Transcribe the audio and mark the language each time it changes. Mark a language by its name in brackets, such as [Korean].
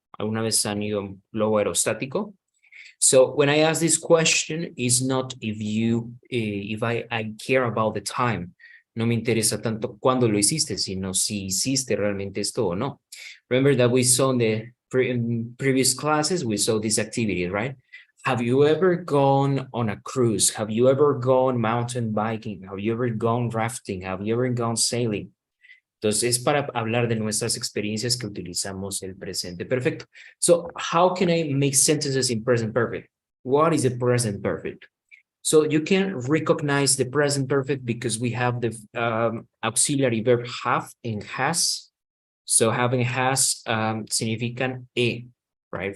[Spanish] ¿Alguna vez han ido a un globo aerostático? [English] So when I ask this question, is not if I care about the time. [Spanish] No me interesa tanto cuándo lo hiciste, sino si hiciste realmente esto o no. [English] Remember that we saw in previous classes, we saw this activity, right? Have you ever gone on a cruise? Have you ever gone mountain biking? Have you ever gone rafting? Have you ever gone sailing? [Spanish] Entonces, es para hablar de nuestras experiencias que utilizamos el presente perfecto. [English] So, how can I make sentences in present perfect? What is the present perfect? So, you can recognize the present perfect because we have the auxiliary verb have and has. So, having has significan right?